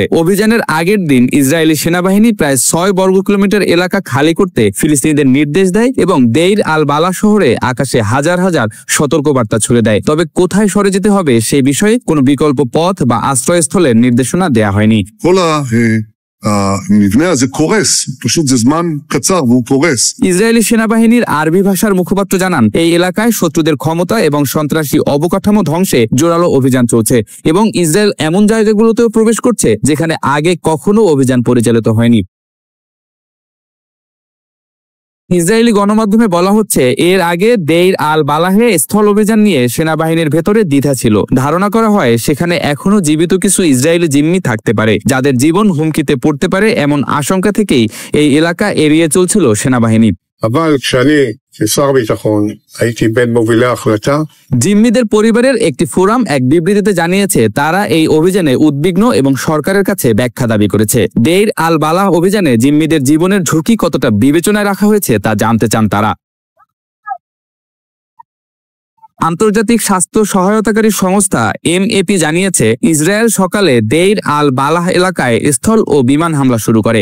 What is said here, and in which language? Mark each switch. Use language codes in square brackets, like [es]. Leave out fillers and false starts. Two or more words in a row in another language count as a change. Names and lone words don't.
[bn] অভিযানের আগের দিন ইসরায়েলি সেনাবাহিনী প্রায় 6 বর্গ কিলোমিটার এলাকা খালি করতে ফিলিস্তিনিদের নির্দেশ দেয় এবং দেইর আল বালা শহরে আকাশে হাজার হাজার সতর্কবার্তা ছুড়ে দেয়। তবে কোথায় সরে যেতে হবে সেই বিষয়ে কোনো বিকল্প পথ বা আশ্রয়স্থলের নির্দেশনা দেয়া হয়নি। [he] המבנה הזה קורס, פשוט זה זמן קצר והוא קורס. [bn] ইসরায়েলি সেনাবাহিনীর আরবি ভাষার মুখপাত্র জানান, এই এলাকায় শত্রুদের ক্ষমতা এবং সন্ত্রাসী অবকাঠামো ধ্বংসে জোরালো অভিযান চলছে এবং ইসরায়েল এমন জায়গাগুলোতেও প্রবেশ করছে যেখানে আগে কখনো অভিযান পরিচালিত হয়নি। ইসরায়েলি গণমাধ্যমে বলা হচ্ছে, এর আগে দেইর আল বালাহে স্থল অভিযান নিয়ে সেনাবাহিনীর ভেতরে দ্বিধা ছিল। ধারণা করা হয় সেখানে এখনো জীবিত কিছু ইসরায়েলি জিম্মি থাকতে পারে, যাদের জীবন হুমকিতে পড়তে পারে এমন আশঙ্কা থেকেই এই এলাকা এড়িয়ে চলছিল সেনাবাহিনী। [he] אבל כשאני כשר ביטחון הייתי בין מובילי ההחלטה, [bn] জিম্মিদের পরিবারের একটি ফোরাম এক বিবৃতিতে জানিয়েছে তারা এই অভিযানে উদ্বিগ্ন এবং সরকারের কাছে ব্যাখ্যা দাবি করেছে। দেইর আল বালাহ অভিযানে জিম্মিদের জীবনের ঝুঁকি কতটা বিবেচনায় রাখা হয়েছে তা জানতে চান তারা। আন্তর্জাতিক স্বাস্থ্য সহায়তাকারী সংস্থা MAP জানিয়েছে, ইসরায়েল সকালে দেইর আল বালাহ এলাকায় স্থল ও বিমান হামলা শুরু করে।